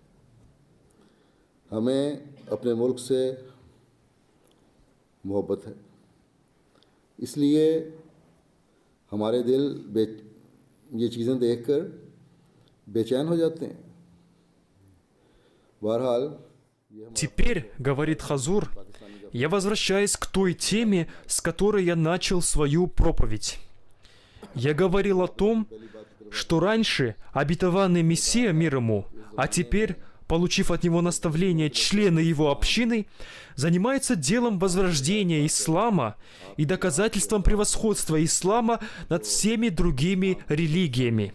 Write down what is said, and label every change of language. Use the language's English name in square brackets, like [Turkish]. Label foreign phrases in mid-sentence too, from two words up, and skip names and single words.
[Urdu] ہمیں اپنے ملک سے محبت ہے، اس لیے ہمارے دل یہ چیزیں دیکھ کر بےچین ہو جاتے ہیں. बहरहाल [Russian] Теперь, говорит Хазур, я возвращаюсь к той теме, с которой я начал свою проповедь. Я говорил о том, что раньше обетованный Мессия, мир ему, а теперь, получив от него наставление члены его общины, занимаются делом возрождения ислама и доказательством превосходства ислама над всеми другими религиями.